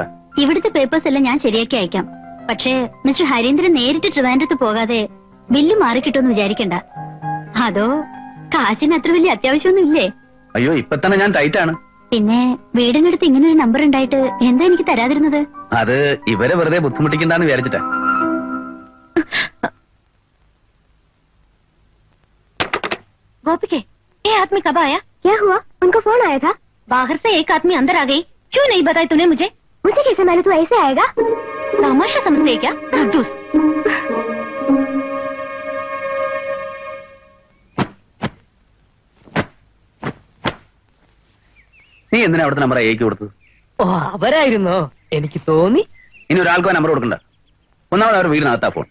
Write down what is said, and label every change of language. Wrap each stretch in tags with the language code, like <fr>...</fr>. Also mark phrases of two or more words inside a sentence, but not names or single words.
<ml>ഇവിടുത്തെ പേപ്പേഴ്സ് എല്ലാം ഞാൻ ശരിയാക്കി അയക്കാം. പക്ഷേ മിസ്റ്റർ ഹരീന്ദ്രൻ നേരിട്ട് ട്രിവാൻഡ്രത്ത് പോകാതെ ബില്ല് മാറിക്കിട്ടുമെന്ന് വിചാരിക്കണ്ട. അതോ കാശിന് അത്ര വലിയ അത്യാവശ്യമൊന്നും ഇല്ലേ? അയ്യോ, ഇപ്പൊ തന്നെ ഞാൻ ടൈറ്റാണ്. പിന്നെ വീടിനടുത്ത് ഇങ്ങനെ ഒരു നമ്പർ ഉണ്ടായിട്ട് എന്താ എനിക്ക് തരാതിരുന്നത്? അത് ഇവരെ വെറുതെ ബുദ്ധിമുട്ടിക്കണ്ടെന്ന് വിചാരിച്ചിട്ടാ.</ml> <hi>गोपिके, ये आदमी कब आया? क्या हुआ? उनका फोन आया था. बाहर से एक आदमी अंदर आ गई. क्यों नहीं बताया तूने मुझे? मुझे कैसे मालूम तू ऐसे आएगा? तमाशा समझते क्या? कंजूस.</hi> <ml>നീ എന്തിനാ അവിടുത്തെ നമ്പർ അയക്കി കൊടുത്തത്? ഓ, അവരായിരുന്നോ? എനിക്ക് തോന്നി. ഇനി ഒരാൾക്കോ നമ്പർ കൊടുക്കണ്ട. ഒന്നാമത് അവർ വീടിനകത്താ ഫോൺ.</ml>